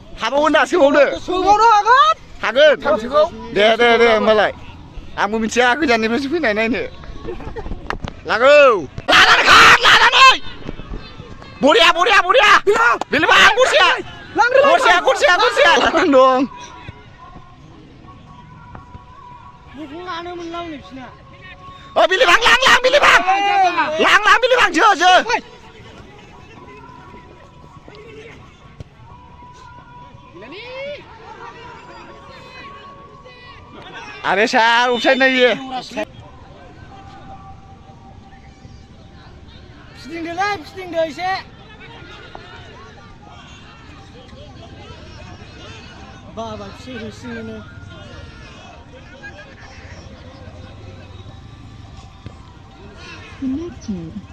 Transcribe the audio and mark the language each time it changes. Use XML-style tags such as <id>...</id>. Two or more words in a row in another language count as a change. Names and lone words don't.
<brx>हाबावगोन दा सोबावनो हागोन दे होमबालाय आंबो मिथिया गोजाननिफ्रायसो फैनाय नायनो लागौ लानानै बरिया बिलिफां गरसेया लानानै दं लानो मोनलां नै बिसिना ओ बिलिफां लां बिलिफां जो</brx> <hi>अरे सार अफसाइड नहीं है</hi> <brx>फिदिंदो एसे बाबा फिसिंनो</brx> <en>Connected.</en>